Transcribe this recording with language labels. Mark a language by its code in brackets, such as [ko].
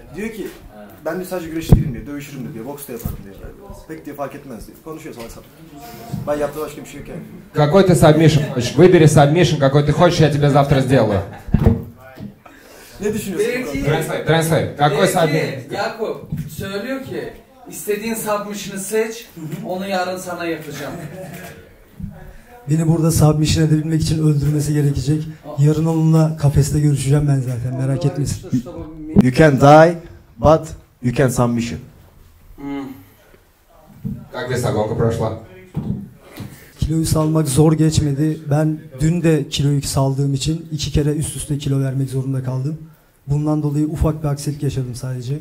[tr] Diyor ki ben de sadece güreşirim diyor, dövüşürüm diyor, boks da yaparım diyor. Pek diyor fark etmez diyor. Konuşuyor salak salak. Ben yaptığı başka bir şey yok yani. [ru] Какой ты сабмишн хочешь? Выбери сабмишн, какой ты хочешь, я тебе завтра сделаю. [tr] Ne düşünüyorsun? [en] Translate. [ru] Какой сабмишн? [tr] Yakup söylüyor ki istediğin submission'ı seç, onu yarın sana yapacağım. Beni burada submission edebilmek için öldürmesi gerekecek. Yarın onunla kafeste görüşeceğim ben zaten, merak etmesin. [en] You can die, but you can submission. [ru] Как весогонка прошла? [tr] Kiloyu salmak zor geçmedi. Ben dün de kiloyu saldığım için 2 kere üst üste kilo vermek zorunda kaldım. Bundan dolayı ufak bir aksilik yaşadım sadece.